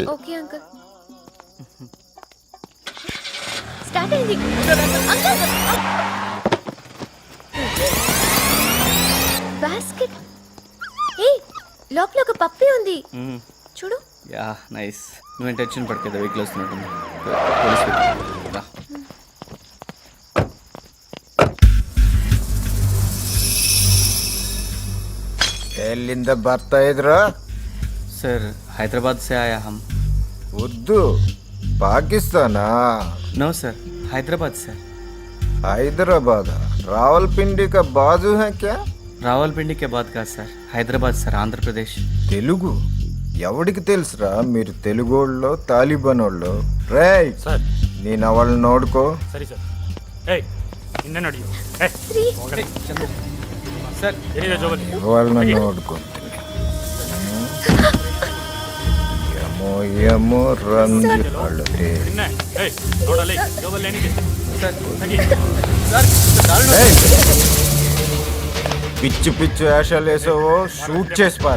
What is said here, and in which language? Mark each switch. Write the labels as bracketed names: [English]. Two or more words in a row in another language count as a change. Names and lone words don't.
[Telugu] ఓకే అంకుల్. స్టార్ట్ అయింది అంకుల్. బాస్కెట్. ఏ లోపల ఒక పప్పి ఉంది చూడు. [English] Ya nice. [Telugu] నువ్వేం టెన్షన్ పడకేదా, వెహికల్ వస్తున్నట్టుంది. పోలీస్ వెహికల్ రా. [Kannada] ಎಲ್ಲಿಂದ ಬರ್ತಾ ಇದ್ರು? [Hindi] सर हैदराबाद से आया हम. [Kannada] ಉರ್ದು ಪಾಕಿಸ್ತಾನ? [English] No sir, [Hindi] हैदराबाद से. हैदराबाद रावलपिंडी का बाजू है क्या? రావల్పిండి के बाद का सर, हैदराबाद सर, आंध्र प्रदेश. [Telugu] తెలుగు ఎవడికి తెలుసురా? మీరు తెలుగోళ్ళు తాలిబానోళ్ళు. రేయ్ సార్, [Kannada] నేను ಅವಳನ್ನ ನೋಡ್ಕೋ. ಸರಿ ಸರ್. ಏಯ್ ಇನ್ನೇ ನಡಿ. ಸರ್ ಏನಿದೆ ಜೋಬಲ್ಲಿ? ಅವಳನ್ನ ನೋಡ್ಕೊಂತೀನಿ. ಯಮೋ ಯಮೋ ರಂಗಿ ಅಳತೆ. ಏಯ್ ನೋಡಲ್ಲ ಜೋಬಲ್ಲಿ ಏನಿದೆ? ಸರ್ [Telugu] ఏయ్, పిచ్చి పిచ్చి వేషాలు వేసావో షూట్ చేసి పారు.